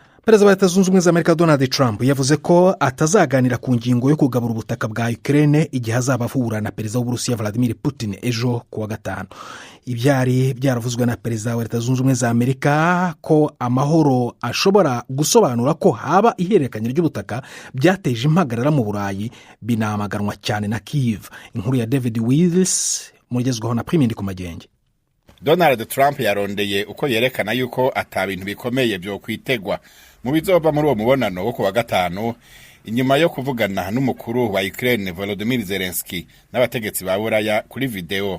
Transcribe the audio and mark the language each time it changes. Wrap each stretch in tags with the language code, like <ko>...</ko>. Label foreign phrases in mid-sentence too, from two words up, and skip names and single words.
<rw>perezida wa leta zunze ubumwe za amerika donald trump yavuze ko atazaganira ku ngingo yo kugabura ubutaka bwa Ukraine igihe azaba ahura na perezida w'uburusiya Vladimir Putin ejo kuwa gatanu. Ibyari byaravuzwe na perezida wa leta zunze ubumwe za amerika ko amahoro ashobora gusobanura ko haba ihererekanya ry'ubutaka byateje impagarara mu Burayi binamaganwa cyane na Kyiv. Inkuru ya David Wills mugezweho na Prime Ndikumagenge.</rw> <rn>Donald Trump yarondeye uko yerekana yuko atabintu bikomeye byo kwitegwa mu bizoba muri uwo mubonano wo kuwa gatanu, inyuma yo kuvugana n'umukuru wa Ukraine Volodymyr Zelensky n'abategetsi ba Buraya kuri video.</rn>